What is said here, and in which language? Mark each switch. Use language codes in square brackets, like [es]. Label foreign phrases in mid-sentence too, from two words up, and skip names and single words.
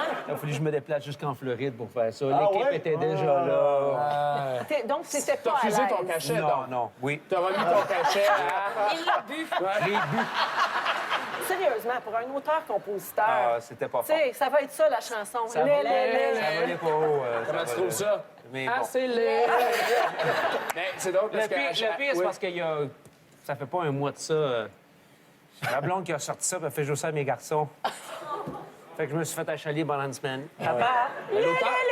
[fr] Il a fallu que je me déplace jusqu'en Floride pour faire ça. Ah L'équipe ouais? était déjà là. Donc, c'était T'as pas à refusé ton l'aise. cachet, Non, donc. non, oui. T'as remis ton cachet à... Il l'a bu. J'ai bu. Sérieusement, pour un auteur-compositeur, Ah, c'était pas tu fort. sais, ça va être ça, la chanson. Ça Lé, va- lé, lé, ça lé. valait pas haut. Comment tu trouves ça? Mais Ah, bon. c'est laid. Mais c'est drôle Le parce que... pire, c'est Oui. parce qu'il y a... Ça fait pas un mois de ça. La blonde qui a sorti ça, elle fait jouer ça à mes garçons. Fait que je me suis fait achaler pendant une semaine. Papa! L'auteur...